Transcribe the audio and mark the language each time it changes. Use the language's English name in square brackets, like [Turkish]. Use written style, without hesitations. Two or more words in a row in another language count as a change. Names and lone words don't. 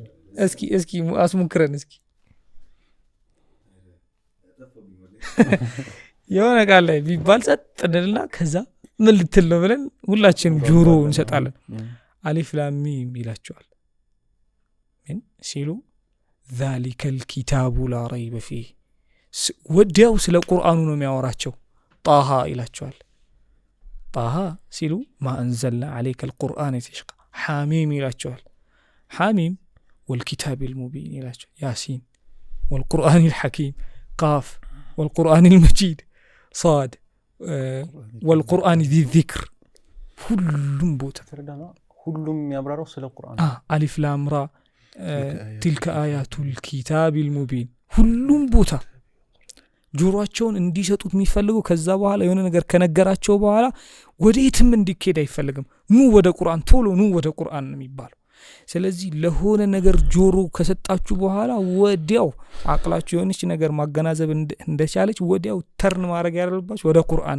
[Amharic] እስኪ አስሙክረን እስኪ የሆነ ቃል ላይ ቢባል ጸጥ እንልና ከዛ ምን ልትል ነው ብለን ሁላችንም ጆሮ እንሰጣለን። [Arabic] ألف لام ميم [Amharic] ይላቸዋል። ምን ሲሉ [Arabic] ذلك الكتاب لا ريب فيه [Amharic] ወዲያው ስለ ቁርአኑ ነው የሚያወራቸው። ጣሃ ይላቸዋል። ጣሃ ሲሉ [Arabic] ما انزلنا عليك القرآن تشقى حاميم ይላቸዋል። حاميم والكتاب المبين ይላቸዋል። يس والقرآن الحكيم قاف والقرآن المجيد ص والقرآن ذي الذكر [Amharic] ሁሉም ቦታ ሁሉም ያብራራው ስለ ቁርአን [Arabic] ألف لام را تلك آيات الكتاب المبين [Amharic] ሁሉም ቦታ ጆሮአቸውን እንዲሰጡት የሚፈልገው ከዛ በኋላ የሆነ ነገር ከነገራቸው በኋላ ወዴትም እንዲኬድ አይፈልግም። ኑ ወደ ቁርአን ቶሎ ኑ ወደ ቁርአን ነው የሚባለው። ስለዚህ ለሆነ ነገር ጆሮ ከሰጣችሁ በኋላ ወዲያው አቅላችሁ የሆነች ነገር ማገናዘብ እንደቻለች ወዲያው ተርን ማድረግ ያለባችሁ ወደ ቁርአን